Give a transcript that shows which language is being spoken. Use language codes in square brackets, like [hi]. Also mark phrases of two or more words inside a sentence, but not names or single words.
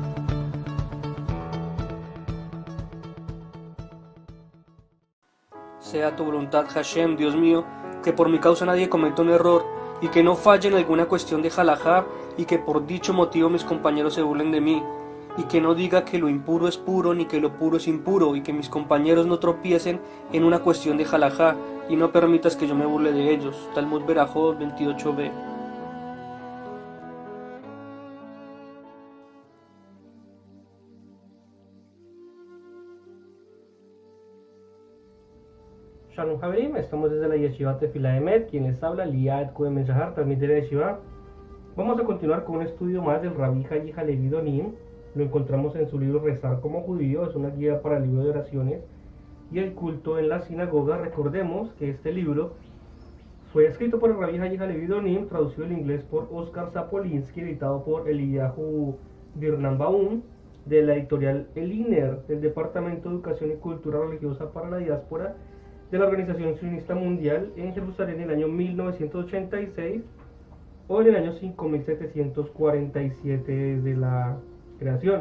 [es] Sea tu voluntad, Hashem, Dios mío, que por mi causa nadie cometa un error y que no falle en alguna cuestión de halajá y que por dicho motivo mis compañeros se burlen de mí y que no diga que lo impuro es puro ni que lo puro es impuro y que mis compañeros no tropiecen en una cuestión de halajá y no permitas que yo me burle de ellos. Talmud Berajot 28b. [he] שלום חברים, [es] estamos desde la Yeshiva Tefilá de Met, quien les habla, Liad Cohen Meshahar, transmite la Yeshiva. Vamos a continuar con un estudio más del Rabbi Hayi Halevi Donim. Lo encontramos en su libro Rezar como Judío, es una guía para el libro de oraciones y el culto en la sinagoga. Recordemos que este libro fue escrito por el Rabbi Hayi Halevi Donim, traducido al inglés por Oscar Sapolinsky, editado por Eliyahu Birnbaum, de la editorial El INER, del Departamento de Educación y Cultura Religiosa para la Diáspora de la Organización Sionista Mundial, en Jerusalén en el año 1986 o en el año 5747 desde la creación.